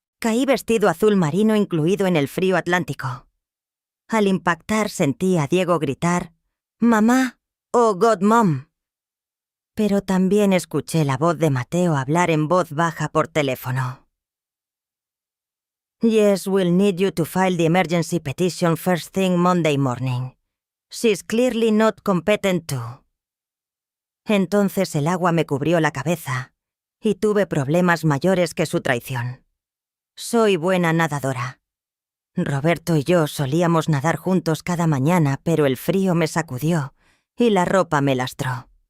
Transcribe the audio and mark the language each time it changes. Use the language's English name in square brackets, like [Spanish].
[Spanish] Caí vestido azul marino incluido en el frío Atlántico. Al impactar sentí a Diego gritar, «Mamá» o [English] «God Mom». [Spanish] Pero también escuché la voz de Mateo hablar en voz baja por teléfono. [English] «Yes, we'll need you to file the emergency petition first thing Monday morning. She's clearly not competent to». [Spanish] Entonces el agua me cubrió la cabeza y tuve problemas mayores que su traición. Soy buena nadadora. Roberto y yo solíamos nadar juntos cada mañana, pero el frío me sacudió y la ropa me lastró.